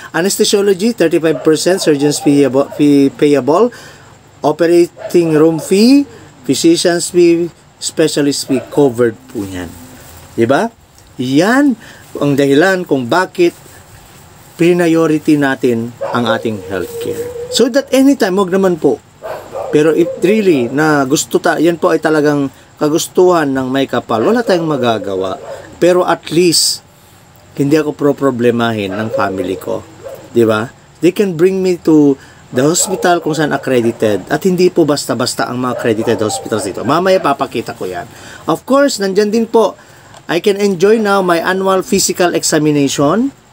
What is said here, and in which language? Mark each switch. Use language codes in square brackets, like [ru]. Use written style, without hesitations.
[en] Anesthesiology, 35% surgeon's fee payable. Operating room fee, physician's fee, specialist fee, covered [tl] po yan. Diba? Yan ang dahilan kung bakit priority natin ang ating healthcare. [en] So that anytime, [tl] wag naman po. Pero if really na gusto yan po ay talagang kagustuhan ng may kapal, wala tayong magagawa. Pero at least, hindi ako problemahin ng family ko. Diba? [en] They can bring me to the hospital [tl] kung saan [en] accredited. [tl] At hindi po basta-basta ang mga accredited hospitals dito. Mamaya papakita ko yan. [en] Of course, [tl] nandyan din po, [en] I can enjoy now my annual physical examination.